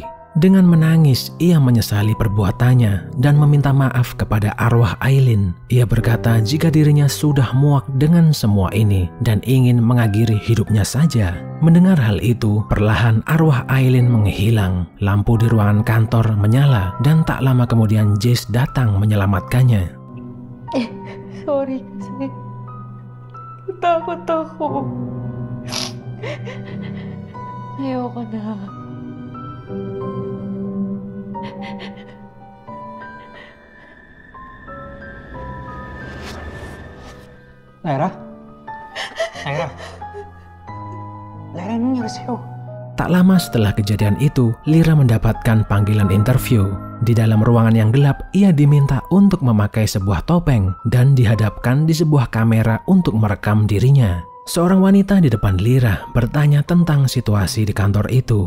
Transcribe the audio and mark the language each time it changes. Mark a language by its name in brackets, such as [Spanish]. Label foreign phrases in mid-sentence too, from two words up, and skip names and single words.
[Indonesian] Dengan menangis, ia menyesali perbuatannya dan meminta maaf kepada arwah Aileen. Ia berkata jika dirinya sudah muak dengan semua ini dan ingin mengakhiri hidupnya saja. Mendengar hal itu, perlahan arwah Aileen menghilang. Lampu di ruangan kantor menyala dan tak lama kemudian Jace datang menyelamatkannya. [Filipino] Sorry kasi takot ako. Ayoko na. Lyra? Lyra? Lyra, ano nangyari sa'yo? [Indonesian] Tak lama setelah kejadian itu, Lira mendapatkan panggilan interview. Di dalam ruangan yang gelap, ia diminta untuk memakai sebuah topeng dan dihadapkan di sebuah kamera untuk merekam dirinya. Seorang wanita di depan Lira bertanya tentang situasi di kantor itu.